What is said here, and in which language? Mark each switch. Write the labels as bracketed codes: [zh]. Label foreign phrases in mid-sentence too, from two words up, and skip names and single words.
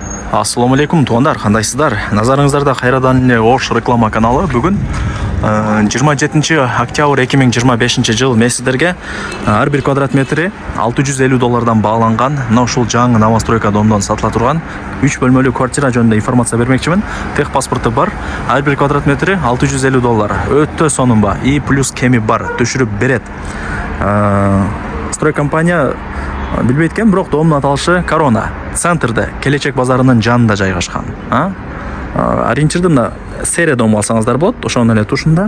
[kk] Ассаламу алейкум, туғандар, қандайсыздар? Назарыңыздарда қайрадан Ош реклама каналы. Бүгін 27 октябрь 2025 жыл мен сіздерге әрбір квадрат метрі $650 бағаланған, [ky] ушул жаңы новостройка домдон сатыла турган 3 бөлмөлүү квартира жөнүндө информация бермекчимин. [kk] Тех паспорты бар, әрбір квадрат метрі $650. [ky] Өтө сонунба, [ru] и плюс [ky] кеми бар, түшүрүп берет. Строй компания билбейт экен, бирок домдун аталышы Корона. Центрде, Келечек базарынын жанында жайгашкан. Ориентирди мына [ru] серия дом [ky] алсаңыздар болот, ошонун эле тушунда.